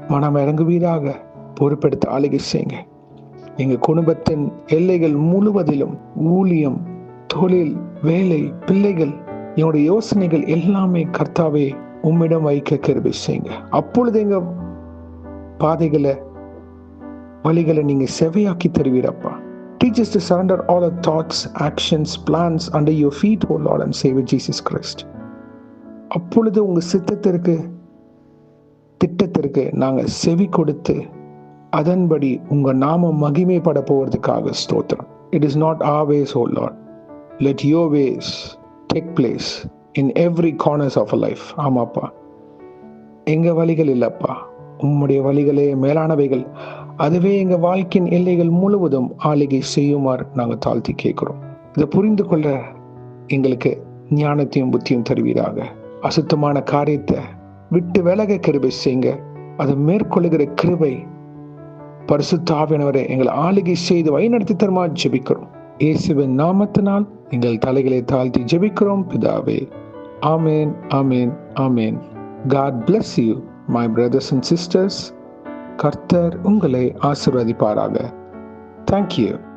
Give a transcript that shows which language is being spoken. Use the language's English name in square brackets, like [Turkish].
[Tamil] மனம் இறங்குவீராக. பொறுப்பெடுத்து ஆளுகை செய்யுங்க. எங்க குடும்பத்தின் எல்லைகள் முழுவதிலும் ஊழியம், தொழில், வேலை, பிள்ளைகள், என்னுடைய யோசனைகள் எல்லாமே கர்த்தாவே உம்மிடம் வைக்க கிருபை செய்யுங்க. அப்பொழுது எங்க பாதைகளை, வழிகளை நீங்க செவையாக்கி தருவீரப்பா. [English] Teach us to surrender all our thoughts, actions, plans under your feet, O Lord and Savior Jesus Christ. [Tamil] அப்பொழுது உங்க சித்தத்திற்கு, திட்டத்திற்கு நாங்க செவி கொடுத்து அதன்படி உங்க நாமம் மகிமைப்பட போவதற்காக ஸ்தோத்திரம். [English] It is not our ways, O Lord. Let your ways take place in every corners of our life. [Tamil] ஆமாப்பா, எங்க வழிகள் இல்லப்பா, உம்முடைய வழிகளே மேலானவைகள். அதுவே எங்க வாழ்க்கையின் எல்லைகள் முழுவதும் ஆளுகை செய்யுமாறு நாங்கள் தாழ்த்தி கேட்கிறோம். இதை புரிந்து கொள்ள எங்களுக்கு ஞானத்தையும் புத்தியும் தருவீராக. அசுத்தமான காரியத்தை விட்டு விலக கிருபை செய்யுங்க. அதை மேற்கொள்ளுகிற கிருபை பரிசுத்த ஆவியானவரே எங்களை ஆளுகை செய்து வழிநடத்தி தருமா ஜெபிக்கிறோம். இயேசுவின் நாமத்தினால் எங்கள் தலைகளை தாழ்த்தி ஜெபிக்கிறோம் பிதாவே. ஆமேன், ஆமேன், ஆமேன். [English] God bless you, my brothers and sisters. [Tamil] கர்த்தர் உங்களை ஆசீர்வதிப்பாராக. [English] Thank you.